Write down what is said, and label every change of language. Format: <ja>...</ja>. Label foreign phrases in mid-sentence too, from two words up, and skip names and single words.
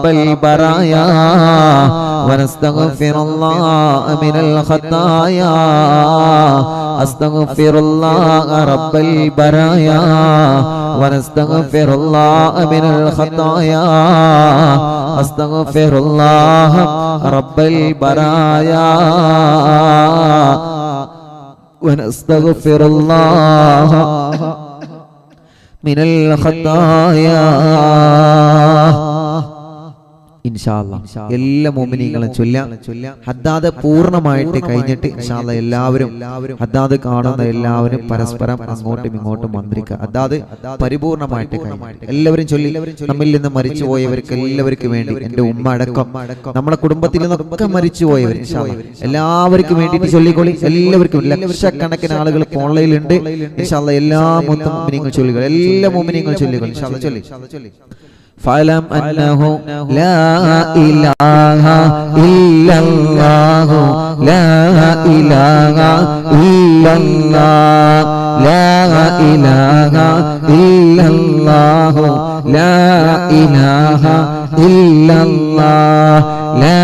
<ar>البرايا ونستغفر الله من الخطايا أستغفر الله رب البرايا ونستغفر الله من الخطايا أستغفر الله رب البرايا ونستغفر الله من الخطايا</ar> <ml>എല്ലാ മുഅ്മിനീങ്ങളും ചൊല്ലാം. ഹദ്ദാദ് പൂർണ്ണമായിട്ട് കഴിഞ്ഞിട്ട് ഇൻഷാല്ലാ എല്ലാവരും ഹദ്ദാദ് കാണുന്ന എല്ലാവരും പരസ്പരം അങ്ങോട്ടും ഇങ്ങോട്ടും മന്ത്രിക്കുക. ഹദ്ദാദ് പരിപൂർണമായിട്ട് കഴിഞ്ഞിട്ട് എല്ലാവരും ചൊല്ലി. നമ്മിൽ നിന്ന് മരിച്ചുപോയവർക്ക് എല്ലാവർക്കും വേണ്ടി, എൻ്റെ ഉമ്മ അടക്കം നമ്മുടെ കുടുംബത്തിൽ നിന്നൊക്കെ മരിച്ചുപോയവർ എല്ലാവർക്കും വേണ്ടിയിട്ട് ചൊല്ലിക്കൊള്ളി. എല്ലാവർക്കും ലക്ഷക്കണക്കിന് ആളുകൾ ഓൺലൈനിലുണ്ട്. ഇൻഷാല്ലാ എല്ലാ മുഅ്മിനീങ്ങളും ചൊല്ലുക. എല്ലാ മുഅ്മിനീങ്ങളും ചൊല്ലിക്കൊള്ളി. ഇൻഷാല്ലാ ചൊല്ലി.</ml> <ar>فاعلم أنه لا إله إلا الله لا إله إلا الله لا إله إلا الله لا إله إلا الله لا</ar>